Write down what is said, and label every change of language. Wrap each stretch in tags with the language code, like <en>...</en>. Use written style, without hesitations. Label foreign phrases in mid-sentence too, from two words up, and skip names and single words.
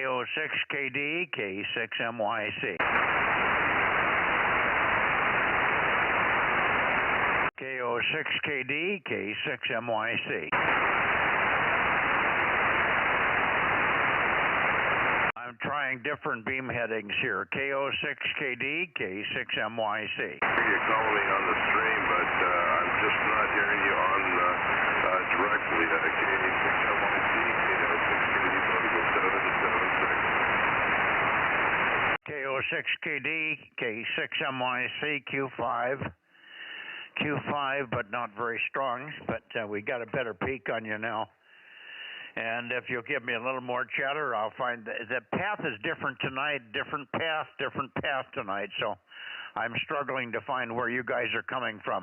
<en>KO6KD, K6MYC. KO6KD, K6MYC. I'm trying different beam headings here. KO6KD, K6MYC. I hear you calling me on the stream, but I'm just not hearing you on directly. K6MYC, KO6KD, Bozo 776. KO6KD, K6MYC, Q5. Q5, but not very strong, but we got a better peak on you now. And if you'll give me a little more chatter, I'll find the path is different tonight, different path tonight, so I'm struggling to find where you guys are coming from.</en>